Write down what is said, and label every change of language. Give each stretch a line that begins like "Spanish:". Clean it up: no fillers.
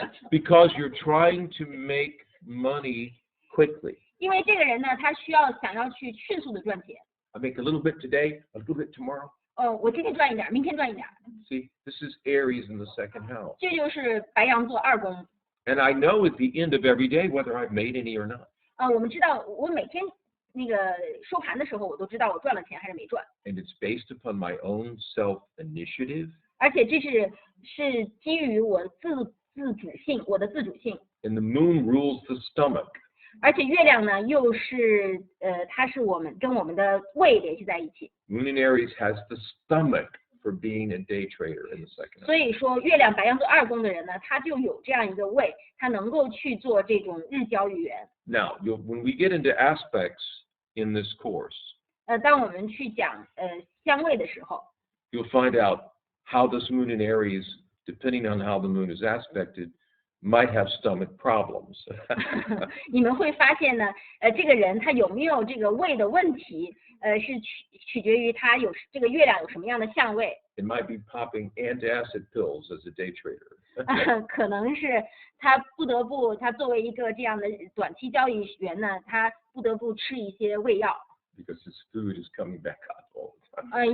English: Because you're trying to make money quickly.
Chinese: 因为这个人呢，他想要去迅速的赚钱。
English: I make a little bit today, a little bit tomorrow.
Chinese: 我今天赚一点，明天赚一点。
English: See, this is Aries in the second house.
Chinese: 这就是白羊座2宫。
English: And I know at the end of every day whether I've made any or not.
Chinese: 我们知道，我每天那个收盘的时候，我都知道我赚了钱还是没赚。
English: And it's based upon my own self-initiative.
Chinese: 而且这是基于我自主性，我的自主性。
English: And the moon rules the stomach.
Chinese: 而且月亮呢，又是它是跟我们的胃联系在一起。
English: Moon in Aries has the stomach for being a day trader in the second house.
Chinese: 所以说，月亮白羊座2宫的人呢，他就有这样一个胃，他能够去做这种日交易员。
English: Now, when we get into aspects in this course,
Chinese: 当我们去讲相位的时候，
English: you'll find out how this moon in Aries, depending on how the moon is aspected, might have stomach problems.
Chinese: 你们会发现呢，这个人他有没有这个胃的问题，是取决于他这个月亮有什么样的相位。
English: It might be popping antacid pills as a day trader.
Chinese: 可能是他他作为一个这样的短期交易员呢，他不得不吃一些胃药。
English: Because his food is coming back up all the time.